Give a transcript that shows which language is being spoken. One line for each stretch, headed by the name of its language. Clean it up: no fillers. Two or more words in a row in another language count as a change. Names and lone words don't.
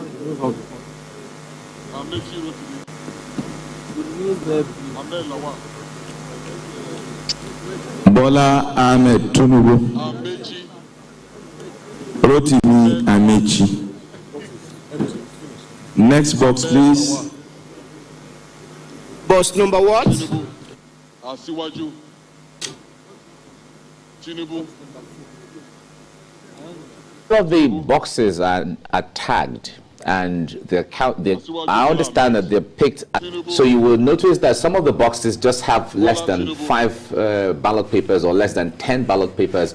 English: Bola Ahmed Tinubu. Rotimi Amechi. Next box, please. Box number what? Asiwaju. Tinubu. All of the boxes are tagged, and I understand that they're picked. So you will notice that some of the boxes just have less than 5 ballot papers or less than 10 ballot papers.